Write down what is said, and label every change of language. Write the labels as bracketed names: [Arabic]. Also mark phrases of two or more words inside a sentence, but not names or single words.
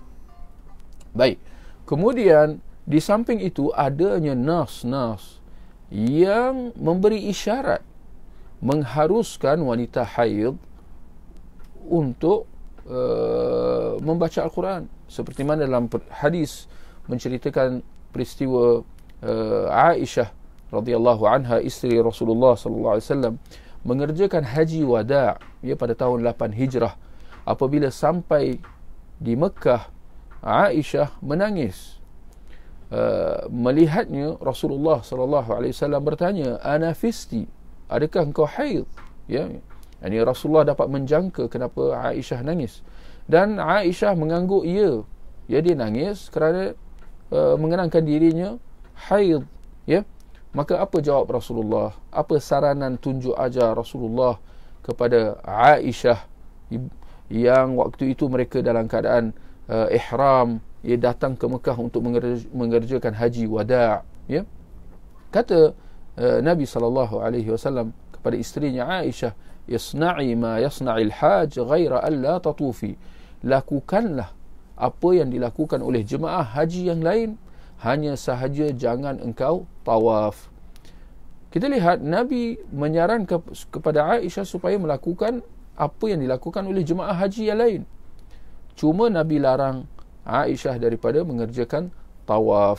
[Malay] Baik, kemudian di samping itu adanya nas yang memberi isyarat mengharuskan wanita haid untuk membaca Al-Quran, seperti mana dalam hadis menceritakan peristiwa Aisyah [Arabic] رضي الله عنها, [Malay] isteri Rasulullah [Arabic] صلى الله عليه وسلم, [Malay] mengerjakan haji wada', ya, pada tahun 8 Hijrah. Apabila sampai di Mekah, Aisyah menangis melihatnya. Rasulullah [Arabic] صلى الله عليه وسلم [Malay] bertanya, "Anafisti? Adakah engkau haid?" Ya. Yani Rasulullah dapat menjangka kenapa Aisyah nangis, dan Aisyah mengangguk ya. Ya, dia nangis kerana mengenangkan dirinya haid, ya. Maka apa jawab Rasulullah? Apa saranan tunjuk ajar Rasulullah kepada Aisyah yang waktu itu mereka dalam keadaan ihram, ia datang ke Mekah untuk mengerjakan haji wada', ya. Kata Nabi SAW kepada isterinya Aisyah, [Arabic] "اصنعي ما يصنع الحاج غير أن لا تطوفي." [Malay] Lakukanlah apa yang dilakukan oleh jemaah haji yang lain, hanya sahaja jangan engkau tawaf. Kita lihat Nabi menyarankan kepada Aisyah supaya melakukan apa yang dilakukan oleh jemaah haji yang lain. Cuma Nabi larang Aisyah daripada mengerjakan tawaf.